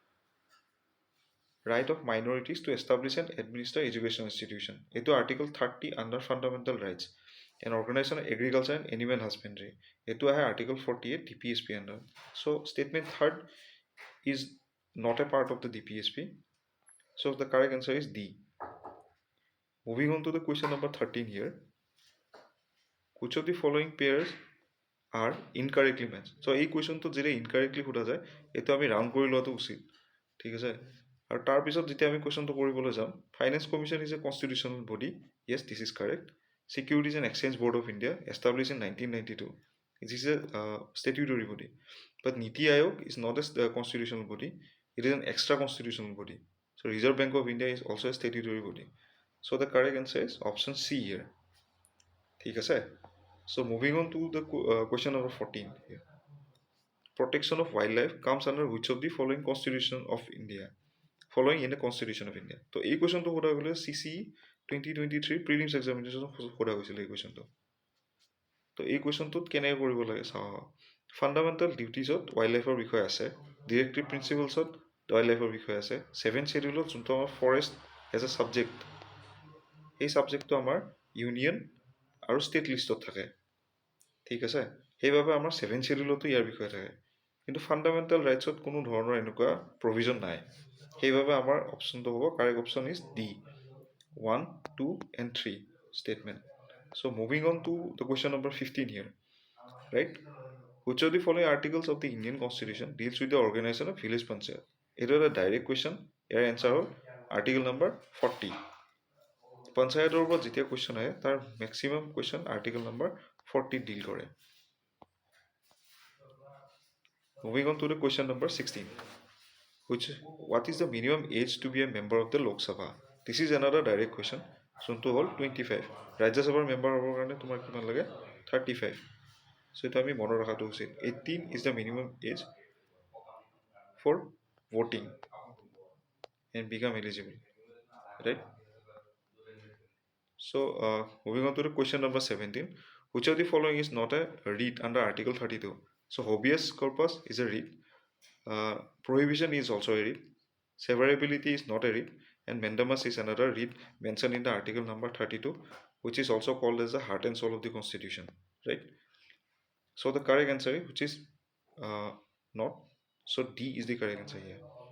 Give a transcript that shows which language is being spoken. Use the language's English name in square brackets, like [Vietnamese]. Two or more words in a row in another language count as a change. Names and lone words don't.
[English] right of minorities to establish and administer educational institution eto article 30 under fundamental rights and organization of agriculture and animal husbandry [Assamese] এইটো আছে [English] article 48 DPSP under so statement third is not a part of the DPSP so the correct answer is D moving on to the question number 13 here which of the following pairs are incorrectly matched so [Assamese] ei question to jere incorrectly huda jay eto ami round kori loto usit ঠিক আছে আৰু তাৰ পিছত যেতিয়া আমি কোৱেশ্চনটো কৰিবলৈ যাম [English] finance commission is a constitutional body yes this is correct securities and exchange board of india established in 1992 it is a statutory body but niti aayog is not a constitutional body it is an extra constitutional body so reserve bank of india is also a statutory body so the correct answer is option C here [Assamese] ঠিক আছে [English] so moving on to the question number 14 here protection of wildlife comes under which of the following constitution of india following in the constitution of india so [Assamese] এই কোৱেশ্চনটো হোৱা গলে [English] CC 2023 prelims examination [Assamese] হোৱা হৈছিল এই কোৱেশ্চনটো তো এই কোৱেশ্চনটোত কেনে কৰিব লাগে চাও [English] fundamental duties [Assamese] ওয়াইল্ডলাইফৰ বিষয় আছে [English] directive principles [Assamese] ওয়াইল্ডলাইফৰ বিষয় আছে 7th শিডিউলত যোনটো আমাৰ [English] forest as a subject [Assamese] এই সাবজেক্টটো আমাৰ ইউনিয়ন আৰু [English] state list [Assamese] থাকে ঠিক আছে সেইভাবে আমাৰ 7th শিডিউলতো ইয়াৰ বিষয় থাকে কিন্তু [English] fundamental rights [Assamese] কোনো ধৰণৰ এনেকুৱা প্ৰভিজন নাই সেইভাবে আমাৰ অপচনটো হ'ব [English] correct option is D 1 2 and 3 statement so moving on to the question number 15 here right which of the following articles of the Indian constitution deals with the organization of village panchayat it is a direct question your answer হল article number 40 panchayator [Assamese] উপর যেতিয়া question আহে তার [English] maximum question article number 40 deal করে moving on to the question number 16 what is the minimum age to be a member of the Lok Sabha this is another direct question [Assamese] যোনটো হল 25 [English] Rajya Sabha member [Assamese] হবৰ কাৰণে তোমাৰ কিমান লাগে 35 [English] so [Assamese] এটা আমি মনত ৰাখাটো উচিত [English] 18 is the minimum age for voting and become eligible right so moving on to the question number 17 which of the following is not a writ under article 32 so habeas corpus is a writ prohibition is also a writ severability is not a writ and mandamus is another writ mentioned in the article number 32 which is also called as the heart and soul of the constitution right so the correct answer is which is not so D is the correct answer here